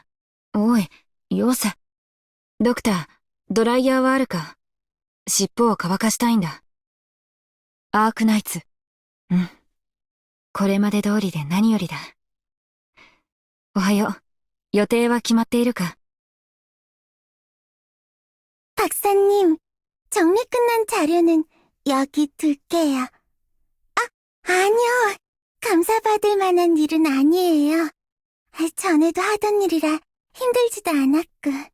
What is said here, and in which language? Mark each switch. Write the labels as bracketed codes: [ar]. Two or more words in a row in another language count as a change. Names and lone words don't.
[ja] おい、ヨウス。ドクター、ドライヤーはあるか？尻尾を乾かしたいんだ。アークナイツ。うん。これまで通りで何よりだ。おはよう。予定は決まっているか？ [ko] 박사님, 정리 끝난 자료는 여기 둘게요. 아니요. 감사받을 만한 일은 아니에요. 전에도 하던 일이라 힘들지도 않았고.